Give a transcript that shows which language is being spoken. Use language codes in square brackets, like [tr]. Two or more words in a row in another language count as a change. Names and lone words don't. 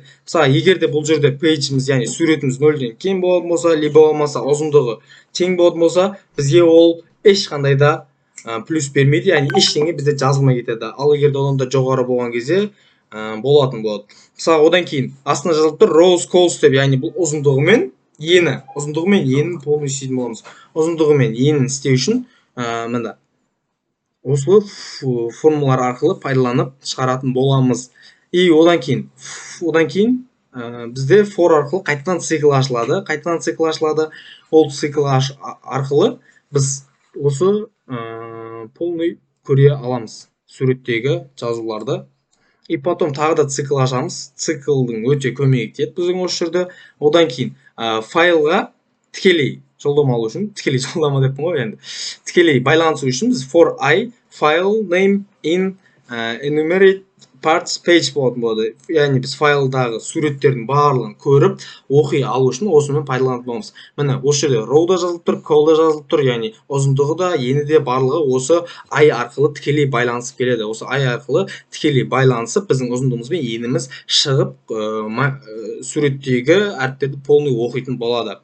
[kk] Мысалы, егер де бұл жерде пейджіміз, яғни суретіміз 0-ден кем болатын болса, либо болмаса ұзындығы тең болатын болса, бізге ол ешқандай да плюс бермейді, яғни ештеңе бізде жазылмай кетеді. Ал егер де одан да жоғары болған кезде болатын болады. Мысалы, одан кейін астына жазылып тұр [en] rows calls [kk] деп, яғни бұл ұзындығы мен енін полный істейтін боламыз. Ұзындығы мен енін істеу үшін мында осы формулалар арқылы пайдаланып шығаратын боламыз. И одан кейін бізде for арқылы қайтадан цикл ашылады. Ол цикл арқылы біз осы полный көре аламыз суреттегі жазуларды. [ru] И потом [kk] тағы да цикл ашамыз. Циклдың өте көмегі тиеді біздің осы жерде. Одан кейін файлға тікелей жолдама алу үшін, тікелей жолдама деппін ғой енді. Тікелей байланысу үшін біз [en] for I file name in enumerate parts page [kk] болатын болады. Яғни біз файлдағы суреттердің барлығын көріп, оқи алу үшін осымен пайдаланатын боламыз. Міне осы жерде row да жазылып тұр, call да жазылып тұр, яғни ұзындығы да, ені де барлығы осы I арқылы тікелей байланысып келеді. Осы I арқылы тікелей байланысып, біздің ұзындығымыз бен еніміз шығып, суреттегі әріптерді полный оқитын болады.